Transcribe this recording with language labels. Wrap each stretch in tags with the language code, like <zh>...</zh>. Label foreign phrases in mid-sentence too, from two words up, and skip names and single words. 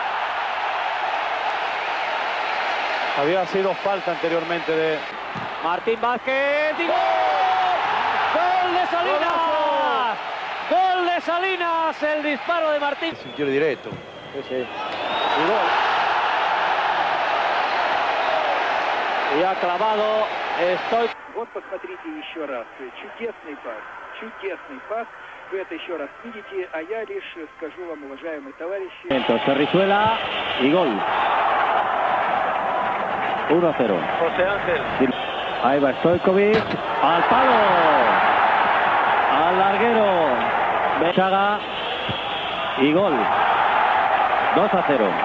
<es>Había sido falta anteriormente de Martín Vázquez y ¡gol! ¡Gol de Salinas! ¡Gol de Salinas! El disparo de Martín. Es un tiro directo. Sí. Y gol. Y ha clavado.</es> <ru>Вот посмотрите еще раз. Чудесный пас. Чудесный пас. Вы это еще раз видите, а я лишь скажу вам, уважаемые товарищи.</ru> <es>Entonces Rizuela y gol. 1-0. José Ángel. Ahí va Stojkovic. Al palo. Al larguero. Bechaga. Y gol. 2-0.</es>